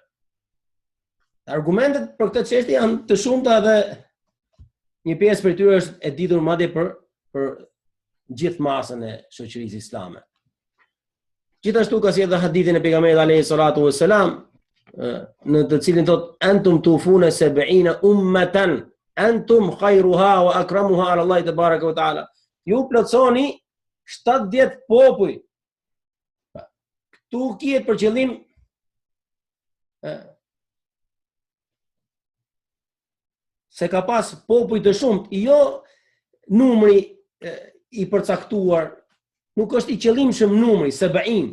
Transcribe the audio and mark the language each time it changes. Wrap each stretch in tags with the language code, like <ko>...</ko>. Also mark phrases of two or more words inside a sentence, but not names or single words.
<sq>Argumentet për këtë çështje janë të shumta dhe një pjesë për tyre është e ditur madje për gjithë masën e shoqërisë islame. Gjithashtu ka sjellë hadithin e pejgamberit</sq> <ar>عليه الصلاة والسلام,</ar> <sq>në të cilin thot</sq> <ar>أنتم توفون 70 أمة أنتم خيرها وأكرمها على الله تبارك وتعالى.</ar> <sq>Ju plotsoni 70 popull. Këtu kiet për qëllim se ka pas popull të shumt, jo numri i përcaktuar, nuk është i qëllimshëm numri 70.</sq>